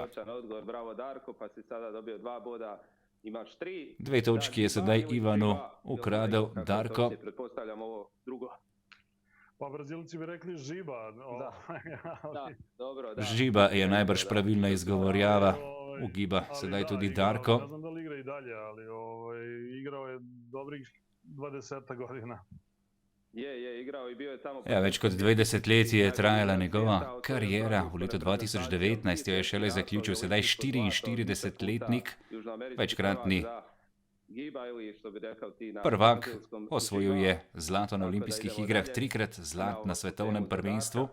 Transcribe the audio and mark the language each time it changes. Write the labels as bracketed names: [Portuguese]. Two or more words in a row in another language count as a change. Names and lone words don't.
[Slovenian] Bravo Darko, pa si sada dobil 2 boda, imaš 3. 2 točki je sedaj Ivanu ukradel Darko. [Croatian] Pretpostavljam ovo drugo. Pa Brazilci bi rekli žiba. Da, dobro, da. [Slovenian] Žiba je najbrž pravilna izgovorjava. Ugiba sedaj tudi Darko. [Croatian] Ne znam da li igra i dalje, ali igrao je dobrih 20 godina. Je igrao i bio je tamo... [Slovenian] Ja, več kot 20 let je trajala njegova karijera. V letu 2019 jo je šele zaključil sedaj 44-letnik, večkratni prvak, osvojil je zlato na olimpijskih igrah, 3-krat zlat na svetovnem prvenstvu.